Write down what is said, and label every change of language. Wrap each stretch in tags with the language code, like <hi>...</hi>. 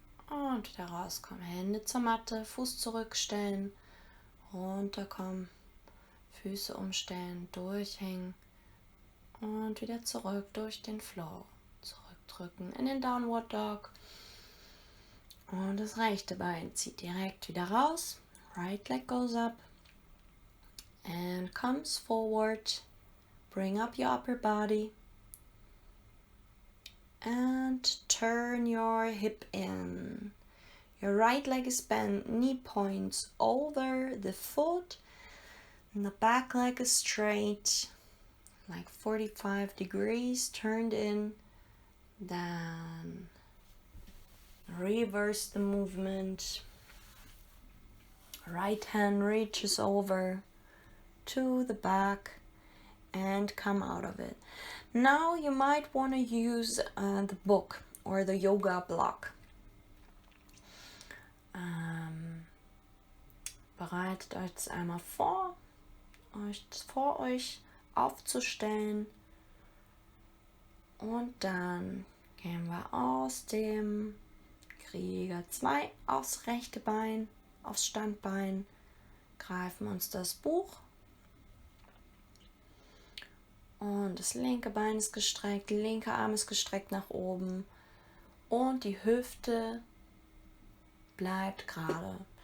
<de>Und wieder rauskommen. Hände zur Matte, Fuß zurückstellen, runterkommen, Füße umstellen, durchhängen und wieder zurück durch den Flow. Zurückdrücken in den Downward Dog. Und das rechte Bein zieht direkt wieder raus.</de> <en>Right leg goes up and comes forward. Bring up your upper body. And turn your hip in. Your right leg is bent, knee points over the foot, and the back leg is straight, like 45 degrees, turned in. Then reverse the movement. Right hand reaches over to the back and come out of it. Now you might want to use the book or the yoga block.</en> <de>Bereitet euch das einmal vor, euch vor euch aufzustellen, und dann gehen wir aus dem Krieger 2 aufs rechte Bein, aufs Standbein, greifen uns das Buch und das linke Bein ist gestreckt, der linke Arm ist gestreckt nach oben und die Hüfte bleibt gerade.</de>